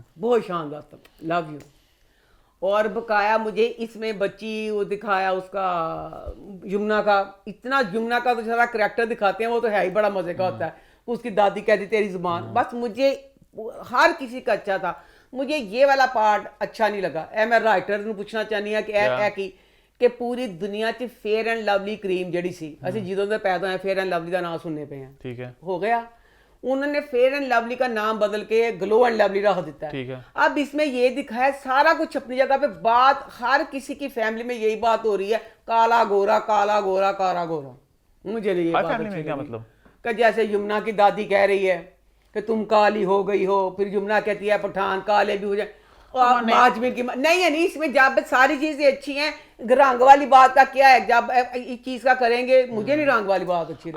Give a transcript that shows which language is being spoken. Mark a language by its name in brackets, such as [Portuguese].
[Hindi] बहुत शानदार था, लव यू। और बकाया मुझे इसमें बच्ची वो दिखाया उसका यमुना का, इतना यमुना का तो सारा करैक्टर दिखाते हैं, वो तो है ही बड़ा मजे का होता है। उसकी दादी कहती तेरी जुबान, बस मुझे हर किसी का अच्छा था, मुझे ये वाला पार्ट अच्छा नहीं लगा। मैं राइटर [Punjabi] ਨੂੰ ਪੁੱਛਣਾ ਚਾਹਨੀ ਆ ਕਿ ਇਹ ਕਿ ਪੂਰੀ ਦੁਨੀਆ 'ਚ ਫੇਅਰ ਐਂਡ ਲਵਲੀ ਕਰੀਮ ਜਿਹੜੀ ਸੀ, ਅਸੀਂ ਜਦੋਂ ਦੇ ਪੈਦਾ ਹੋਏ ਫੇਅਰ ਐਂਡ ਲਵਲੀ ਦਾ ਨਾਮ ਸੁਣਨੇ ਪਏ हैं, [Hindi] ठीक है, हो गया। उन्होंने फेयर एंड लवली का नाम बदल के ग्लो एंड लवली रख देता है। ठीक है। अब इसमें ये दिखाया सारा कुछ अपनी जगह पे, बात हर किसी की फैमिली में यही बात हो रही है, काला गोरा काला गोरा काला गोरा। मुझे नहीं ये हर बात फैमिली में अच्छी क्या लगी। मतलब? कि जैसे यमुना की दादी कह रही है कि तुम काली हो गई हो, फिर यमुना कहती है पठान काले भी हो जाए, और माजमीन की नहीं है नहीं, इसमें जब सारी चीजें अच्छी हैं, रंग वाली बात का क्या है, जब इस चीज का करेंगे, मुझे नहीं रंग वाली बात अच्छी